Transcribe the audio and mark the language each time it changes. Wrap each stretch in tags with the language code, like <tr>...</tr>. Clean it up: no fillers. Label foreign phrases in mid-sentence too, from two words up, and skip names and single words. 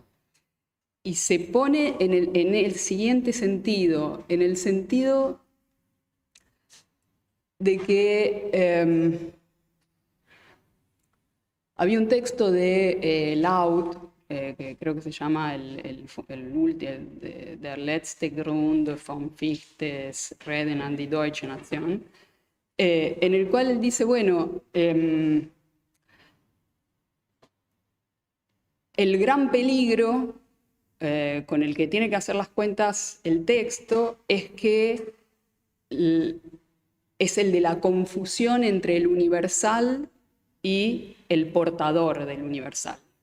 <es>Y se pone en el siguiente sentido, en el sentido de que había un texto de Laut, que creo que se llama Der letzte Grund von Fichtes Reden an die deutsche Nation, en el cual él dice, bueno, el gran peligro con el que tiene que hacer las cuentas el texto es que es el de la confusión entre el universal y el portador del universal.</es>